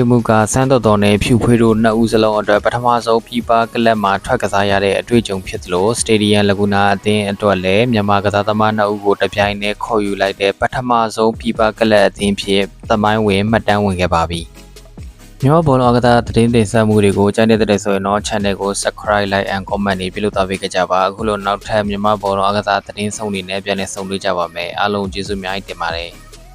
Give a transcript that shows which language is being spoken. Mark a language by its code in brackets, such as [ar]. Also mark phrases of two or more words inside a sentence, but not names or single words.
[my] မှုကစန်းတော်တော်နဲ့ဖြူဖွေးတို့2ဦးစလုံးအတွက်ပထမဆုံးပြည်ပကလပ်မှာထွက်ကစားရတဲ့အတွေ့အကြုံဖြစ်သလိုစတေဒီယမ်လကူနာအသင်းအတွက်လည်းမြန်မာကစားသမား2ဦးကိုတပြိုင်တည်းခေါ်ယူလိုက်တဲ့ပထမဆုံးပြည်ပကလပ်အသင်းဖြစ်သမိုင်းဝင်မှတ်တမ်းဝင်ခဲ့ပါပြီ။မြန်မာဘောလုံးအကစားသတင်းတင်ဆက်မှုတွေကိုကြိုက်တဲ့ဆိုရင်တော့ channel ကို [en] subscribe like and comment [my] တွေပြုလုပ်သွားပေးကြပါအခုလိုနောက်ထပ်မြန်မာဘောလုံးအကစားသတင်းဆောင်တွေနဲ့ပြန်လည်ဆုံတွေ့ကြပါမယ်အားလုံးကျေးဇူးအများကြီးတင်ပါတယ်။